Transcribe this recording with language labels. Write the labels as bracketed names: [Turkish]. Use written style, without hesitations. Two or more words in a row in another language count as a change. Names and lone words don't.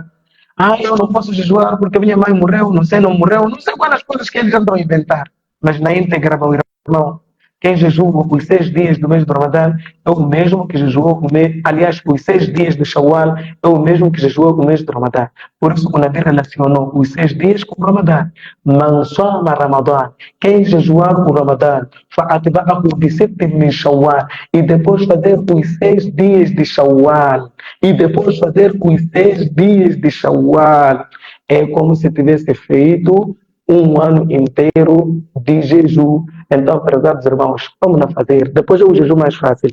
[Portuguese] Eu não posso jejuar porque minha mãe morreu, não sei, não morreu, não sei quais coisas que eles andam a inventar. Mas na íntegra, meu irmão, quem jejua os 6 dias do mês do Ramadã é o mesmo que jejuou o mês, aliás, os 6 dias de Shawwal é o mesmo que jejuou o mês do Ramadã. Por isso o Nabi relacionou os 6 dias com o Ramadã. [Arabic] من صام [Portuguese] Ramadã, quem jejuar o Ramadã, [Arabic] فأتبعه بستة من شوال, [Portuguese] e depois fazer os 6 dias de Shawwal, e depois fazer os 6 dias de Shawwal, é como se tivesse feito um ano inteiro de jejum. Então, prezados irmãos, vamos lá fazer. Depois é o jejum mais fácil.